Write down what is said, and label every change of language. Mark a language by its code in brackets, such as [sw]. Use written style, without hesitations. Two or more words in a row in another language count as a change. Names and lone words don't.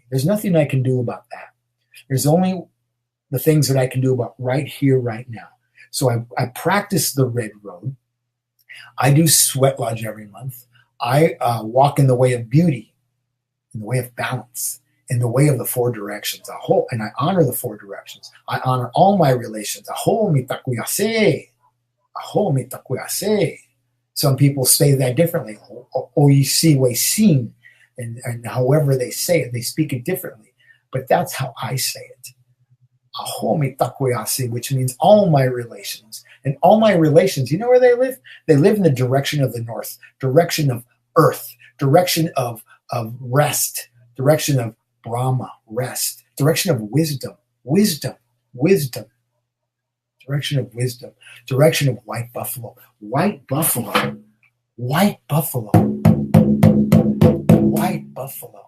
[en] There's nothing I can do about that. There's only the things that I can do about right here, right now. So I practice the red road. I do sweat lodge every month. I walk in the way of beauty in the way of balance, in the way of the four directions. Aho, and I honor the four directions. I honor all my relations. [lkt] Aho mitakuyase. Aho mitakuyase. [en] Some people say that differently. Oisi we sing, and however they say it, they speak it differently. But that's how I say it. [lkt] Aho mitakuyase, [en] which means all my relations. And all my relations, you know where they live? They live in the direction of the north, direction of earth, direction of rest, direction of Brahma, rest, direction of wisdom, wisdom, wisdom, direction of wisdom, direction of white buffalo, white buffalo, white buffalo, white buffalo.